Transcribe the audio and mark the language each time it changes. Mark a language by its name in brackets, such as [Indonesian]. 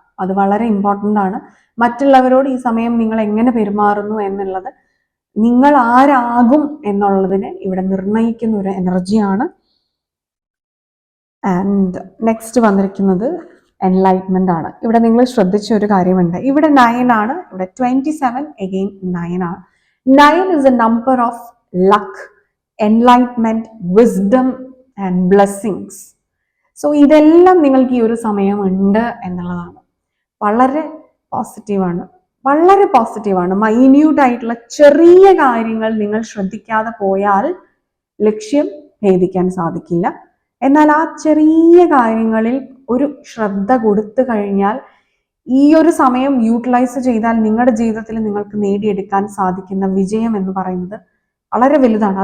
[Malayalam] അത് വളരെ ഇമ്പോർട്ടൻ്റ് ആണ്. മറ്റുള്ളവരോട് ഈ സമയം നിങ്ങൾ എങ്ങനെ പെരുമാറുന്നു എന്നുള്ളത് നിങ്ങൾ ആരാകും എന്നുള്ളതിനെ ഇവിടെ നിർണ്ണയിക്കുന്ന ഒരു എനർജിയാണ്. [English] and next [Malayalam] വന്നിരിക്കുന്നത് എൻലൈറ്റ്മെന്റ് ആണ്. ഇവിടെ നിങ്ങൾ ശ്രദ്ധിച്ച ഒരു കാര്യമുണ്ട്. ഇവിടെ 9 ആണ്, ഇവിടെ 27 അഗെയിൻ 9 ആണ്. [English] 9 is a number of luck, enlightenment, wisdom and blessings. [Malayalam] So ഇതെല്ലാം നിങ്ങൾക്ക് ഈ ഒരു സമയം ഉണ്ട് എന്നുള്ളതാണ്. വളരെ പോസിറ്റീവാണ്, വളരെ പോസിറ്റീവാണ്. മൈന്യൂട്ട് ആയിട്ടുള്ള ചെറിയ കാര്യങ്ങൾ നിങ്ങൾ ശ്രദ്ധിക്കാതെ പോയാൽ ലക്ഷ്യം ഭേദിക്കാൻ സാധിക്കില്ല. എന്നാൽ ആ ചെറിയ കാര്യങ്ങളിൽ ഒരു ശ്രദ്ധ കൊടുത്തു കഴിഞ്ഞാൽ, ഈ ഒരു സമയം യൂട്ടിലൈസ് ചെയ്താൽ നിങ്ങളുടെ ജീവിതത്തിൽ നിങ്ങൾക്ക് നേടിയെടുക്കാൻ സാധിക്കുന്ന വിജയം എന്ന് പറയുന്നത് വളരെ വലുതാണ്.